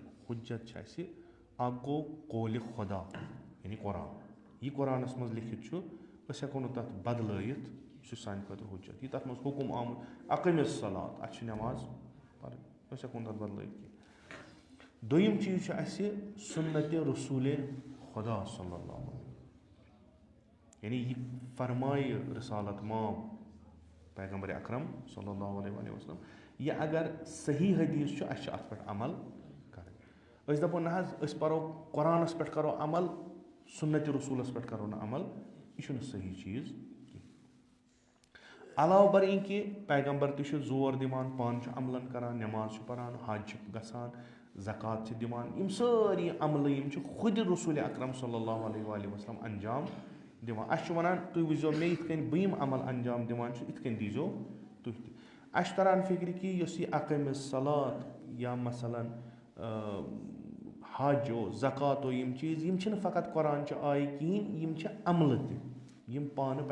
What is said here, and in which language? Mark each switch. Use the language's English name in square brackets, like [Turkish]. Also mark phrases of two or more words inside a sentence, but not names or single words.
[Kashmiri] حُجت چھِ اَسہِ, اکھ گوٚو قولہِ خۄدا یعنی قۄران. یہِ قۄرانَس منٛز لیکھِتھ چھُ, أسۍ ہٮ۪کو نہٕ تَتھ بدلٲیِتھ, یہِ چھُ سانہِ خٲطرٕ حُجت. یہِ تَتھ منٛز حُکُم آمُت [Arabic] اقیمِ الصلاۃ, [Kashmiri] اَسہِ چھِ نٮ۪ماز پَرٕنۍ, أسۍ ہٮ۪کو نہٕ تَتھ بدلٲیِتھ کینٛہہ. دوٚیِم چیٖز چھُ اَسہِ سُنتِ رسوٗلِ خۄدا [Arabic] صلی اللہ علیہ وسلم. [Kashmiri] یعنی یہِ فرمایہِ رِسالت مام پیغمبرِ اکرم [Arabic] صلی اللہ علیہ وسلم, [Kashmiri] یہِ اگر صحیح حدیٖث چھُ, اَسہِ چھِ اَتھ پٮ۪ٹھ عمل کَرٕنۍ. أسۍ دَپو نہ حظ أسۍ پَرو قۄرانَس پٮ۪ٹھ کَرو عمل, سُنتِ رسوٗلَس پٮ۪ٹھ کَرو نہٕ عمل, یہِ چھُنہٕ صحیح چیٖز کینٛہہ. علاوٕ بر یہِ کہِ پیغمبر تہِ چھُ زور دِوان پانہٕ چھُ عملن کران نٮ۪ماز چھُ پران حج چھُ گژھان زکات چھِ دِوان یِم سٲری عملہٕ یِم چھِ خُدِ رسوٗلِ اکرم [Arabic] صلی اللہ علیہ وسلم [Kashmiri] انجام دِوان اَسہِ چھُ وَنان تُہۍ وٕچھزیو مےٚ یِتھ کٔنۍ بہٕ یِم عمل انجام دِوان چھُس یِتھ کٔنۍ دیٖزیو تُہۍ تہِ اَسہِ چھُ تران فِکرِ کہِ یۄس یہِ [Arabic] اقامِ صلات [Kashmiri] یا مثلاً حج زکات یِم چیٖز یِم چھِنہٕ فقط قۄرانچہِ آیہِ کِہیٖنۍ یِم چھِ عملہٕ تہِ یِم پانہٕ